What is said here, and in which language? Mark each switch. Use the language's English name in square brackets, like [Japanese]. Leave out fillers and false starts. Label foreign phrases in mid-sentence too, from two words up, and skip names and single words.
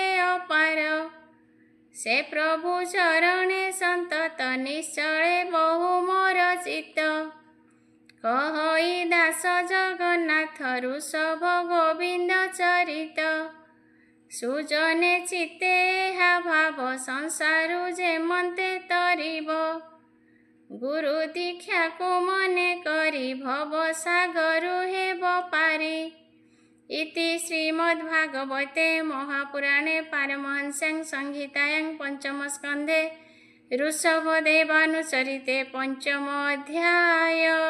[Odia] ଅପାର ସେ ପ୍ରଭୁ ଚରଣେ ସନ୍ତତ ନିଶ୍ଚଳେ ବହୁ ମୋର ଚିତ୍ତ କହଇ ଦାସ ଜଗନ୍ନାଥ ଋଷଭ ଗୋବିନ୍ଦ ଚରିତ ସୁଜନେ ଚିତ୍ତେ ଏହା ଭାବ ସଂସାରୁ ଯେମନ୍ତେ ତରିବ ଗୁରୁ ଦୀକ୍ଷା କୋ ମନେ କରି ଭବ ସାଗରୁ ହେବ ପାରି। [Sanskrit] इति श्रीमद्भागवते महापुराणे पारमहंस्यां संहितायां पंचमस्कन्धे ऋषभदेवानुचरिते पंचमोऽध्याय।